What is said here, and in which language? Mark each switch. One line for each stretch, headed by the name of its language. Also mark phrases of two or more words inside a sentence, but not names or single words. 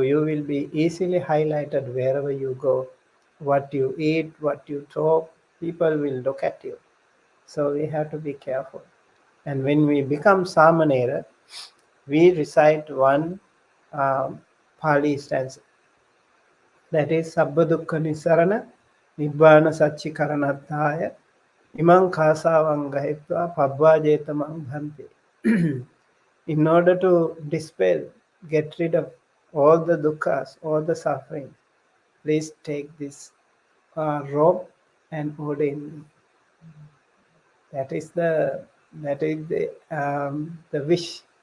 English: You will be easily highlighted wherever you go. What you eat, what you talk, people will look at you. So we have to be careful. And when we become Samanera, we recite one Pali stanza. That is
Pali: Sabba Dukkha Nisarana Nibbana Satchikaranatthaya Imam Kasavangahitva Pabbajetamang Bhante.
English: In order to dispel, get rid of all the dukkhas, all the suffering, please take this robe and ordain me. That is the wish.